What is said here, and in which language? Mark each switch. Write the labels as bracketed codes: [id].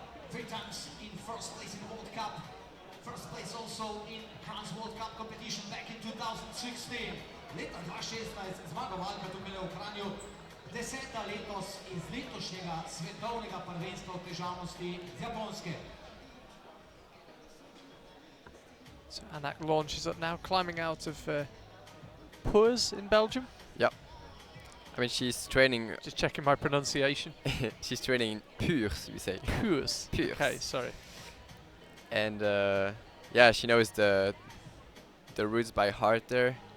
[en] 3 times in first place in the World Cup. First place also in Kranj World Cup competition back in 2016. [sl] Leta 2016 zmagovalka tukaj v Kranju. 10. letos iz letošnjega svetovnega prvenstva v težavnosti z Japonske. [en] So Anak launches up now, climbing out of Puurs in Belgium. Yeah. I mean, she's training. Just checking my pronunciation. She's training in Puurs, we say. Puurs. Puurs. Okay, sorry. And yeah, she knows the routes by heart there.